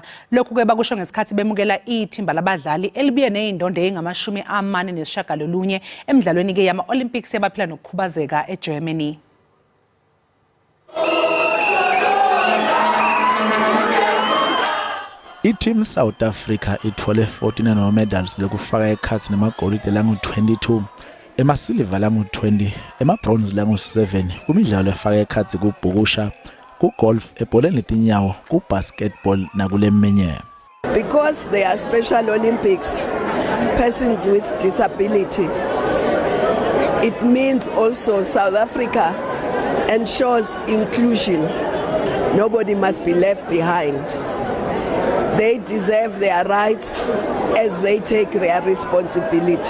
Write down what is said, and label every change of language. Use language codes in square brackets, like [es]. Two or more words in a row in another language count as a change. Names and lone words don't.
[zu] Lokhu ke bakusho ngesikhathi bemukela ithimba labadlali elibuye nezindondo ezingama-49 emidlalweni ke yama-Olympics yabaphila nokukhubazeka eGermany. [ss] I-Team South Africa ithole 14 medals lokufaka ekhathi namagolide langu-22, emasiliva langu-20, emabronze langu-7 kumidlalo efaka ekhathi kubhukusha, kugolf, ebholeni letinyawo, kubasketball nakuleminye. [en] Because they are Special Olympics, persons with disability, it means also South Africa ensures inclusion. Nobody must be left behind. They deserve their rights as they take their responsibility.